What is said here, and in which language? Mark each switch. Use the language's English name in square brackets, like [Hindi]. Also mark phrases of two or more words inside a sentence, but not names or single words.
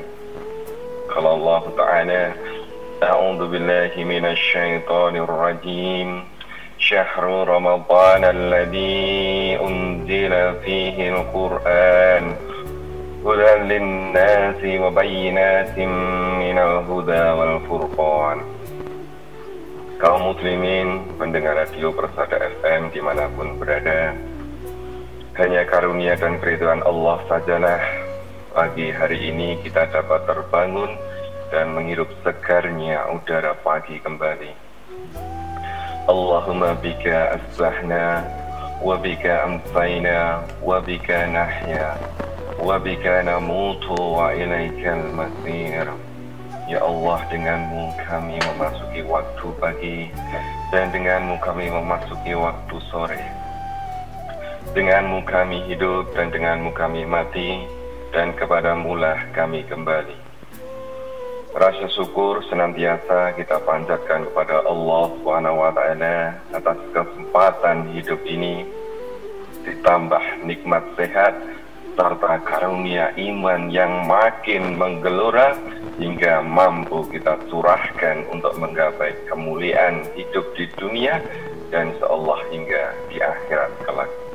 [Arabic] قال الله تعالى أعوذ بالله من الشيطان الرجيم شهر رمضان الذي أنزل فيه القرآن هدى للناس وبينات من الهدى والفرقان. [Indonesian] Kaum muslimin pendengar radio Persada FM dimanapun berada, hanya karunia dan keridhaan Allah sajalah pagi hari ini kita dapat terbangun dan menghirup segarnya udara pagi kembali. [Arabic] اللهم بك أصبحنا وبك أمسينا وبك نحيا وبك نموت وإليك المصير. [Indonesian] Ya Allah, denganmu kami memasuki waktu pagi dan denganmu kami memasuki waktu sore. Denganmu kami hidup dan denganmu kami mati, dan kepadamulah kami kembali. Rasa syukur senantiasa kita panjatkan kepada Allah SWT atas kesempatan hidup ini, ditambah nikmat sehat serta karunia iman yang makin menggelora hingga mampu kita curahkan untuk menggapai kemuliaan hidup di dunia dan insyaallah hingga di akhirat kelak.